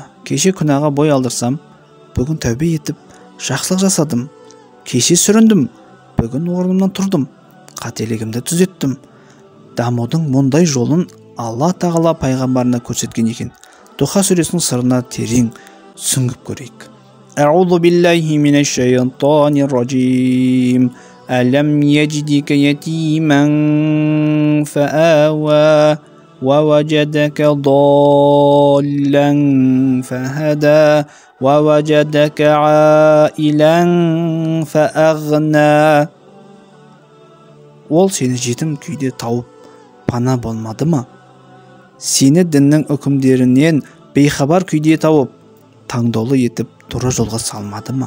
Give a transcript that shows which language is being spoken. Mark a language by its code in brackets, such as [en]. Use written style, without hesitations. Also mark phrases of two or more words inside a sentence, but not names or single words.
[kk] Кеше күнәға бой алдырсам, бүгін тәубе етіп жақсылық жасадым. Кеше сүріндім, бүгін орнымнан тұрдым, қателігімді түзеттім. Дамудың мұндай жолын Алла тағала пайғамбарына көрсеткен екен. Духа сүресінің сырына терең сүңгіп көрейік. [ar] أعوذ بالله من الشيطان الرجيم. ألم يجدك يتيما فآوى ووجدك ضالا فهدى ووجدك عائلا فأغنى. [kk] Ол сені жетім күйде тауып пана болмады ма? Сені діннің үкімдерінен бейхабар күйде тауып, таңдаулы етіп дұры жолға салмады ма?